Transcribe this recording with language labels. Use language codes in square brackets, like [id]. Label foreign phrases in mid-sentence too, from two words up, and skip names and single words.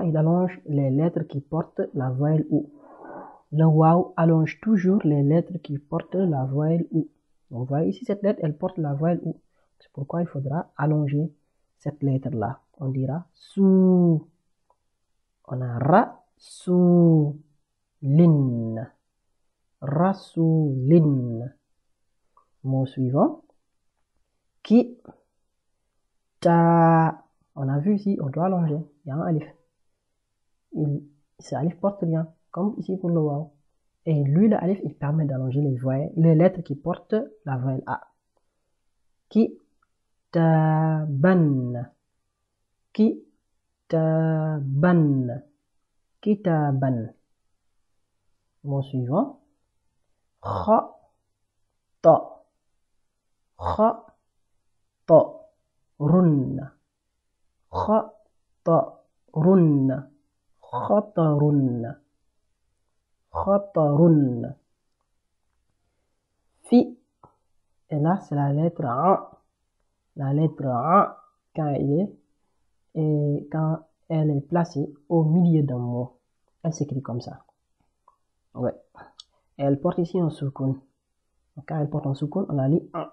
[fr] Il allonge les lettres qui portent la voyelle OU. Le waw allonge toujours les lettres qui portent la voyelle OU. Donc, vous voyez ici, cette lettre, elle porte la voyelle OU. C'est pourquoi il faudra allonger cette lettre-là. On dira sou. On a ra, sou, lin. Ra, sou, lin. Mot suivant. Ki, ta. On a vu ici, on doit allonger. Il y a un alif. Ce alif porte rien, comme ici pour le waw. Et lui, le alif, il permet d'allonger les lettres qui portent la voyelle A. Ki, ta, ban. Ki, ta, ban. Kitaban. Mot suivant. Kha, ta. Kha, ta. Run. Kha, ta. Run. Khatarun. Khatarun. Fi. Et là, c'est la lettre A. La lettre A, quand elle est placée au milieu d'un mot, elle s'écrit comme ça. Ouais. Et elle porte ici un soukoun. Quand elle porte un soukoun, on la lit A.